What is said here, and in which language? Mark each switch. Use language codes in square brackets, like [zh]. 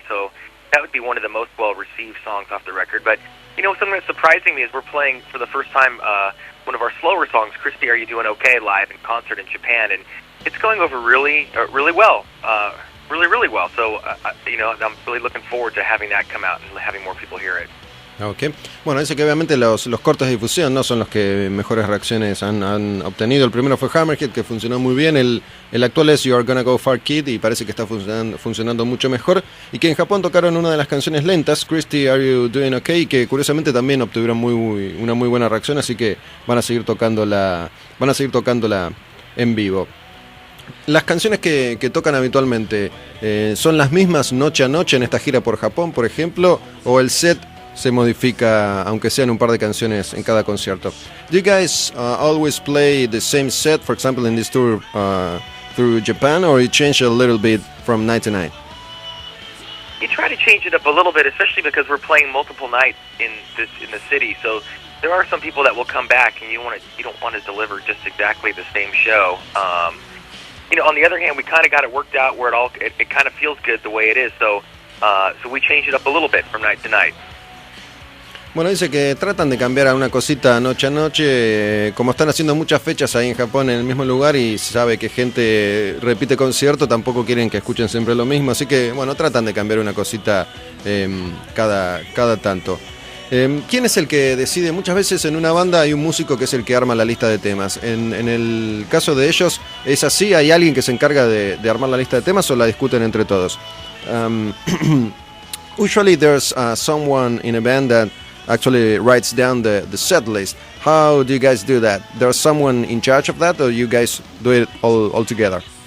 [en] So that would be one of the most well-received songs off the record. But something that's surprising me is we're playing for the first time one of our slower songs, Christy, Are You Doing Okay, live in concert in Japan, and it's going over really well, really well. So, I'm really looking forward to having that come out and having more people hear it. Okay. [es] Bueno, dice que obviamente los cortes de difusión no son los que mejores reacciones han obtenido. El primero fue Hammerhead, que funcionó muy bien. El actual es You're Gonna Go Far Kid y parece que está funcionando mucho mejor. Y que en Japón tocaron una de las canciones lentas, Christy, Are You Doing Okay, que curiosamente también obtuvieron una muy buena reacción, así que van a seguir tocándola en vivo. Las canciones que tocan habitualmente son las mismas noche a noche en esta gira por Japón, por ejemplo, o el set se modifica, aunque sean un par de canciones en cada concierto. [en] Do you guys always play the same set, for example, in this tour through Japan, or you change a little bit from night to night? You try to change it up a little bit, especially because we're playing multiple nights in the city. So there are some people that will come back, and you don't want to deliver just exactly the same show. On the other hand, we kind of got it worked out where it kind of feels good the way it is. So we change it up a little bit from night to night. [es] Bueno, dice que tratan de cambiar a una cosita noche a noche, como están haciendo muchas fechas ahí en Japón en el mismo lugar y sabe que gente repite concierto, tampoco quieren que escuchen siempre lo mismo, así que bueno, tratan de cambiar una cosita cada tanto. ¿Quién es el que decide? Muchas veces en una banda hay un músico que es el que arma la lista de temas. En el caso de ellos, ¿es así? ¿Hay alguien que se encarga de armar la lista de temas o la discuten entre todos? [en] Usually there's someone in a band that actually writes down the set list. How do you guys do that? There's someone in charge of that, or you guys do it all together?